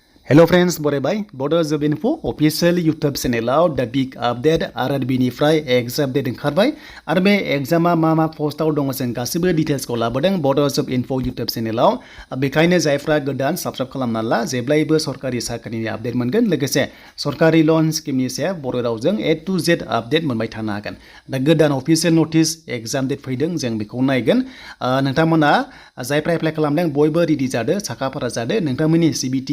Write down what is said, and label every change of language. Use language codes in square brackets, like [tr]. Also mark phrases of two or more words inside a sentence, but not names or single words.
[en] Hello friends, borebay. [brx] Bodo job info [en] official YouTube channel the big update RRB [brx] नि फ्राय [en] exam date [brx] oंखारबाय आरो बे एग्जामा मा पोस्टआव दङ जों गासिबो डिटेल्सखौ लाबोदों Bodo job info YouTube चेनेलाव बेखायनो जायफ्रा गोदान साबस्क्राइब खालामना ला जेब्लायबो सरकारि साख्रिनि आपडेट मोनगोन लोगोसे सरकारि लोन स्किमनि सायाव बर' रावजों [en] A to Z [brx] आपडेट मोनबाय थानो हागोन दा गोदान [en] official notice exam date [brx] फैदों जों बेखौ नायगोन नोंथांमोना जायफ्रा एप्लाइ खालामदों बयबो रेडि जादो साखाफारा जादो नोंथांमोननि CBT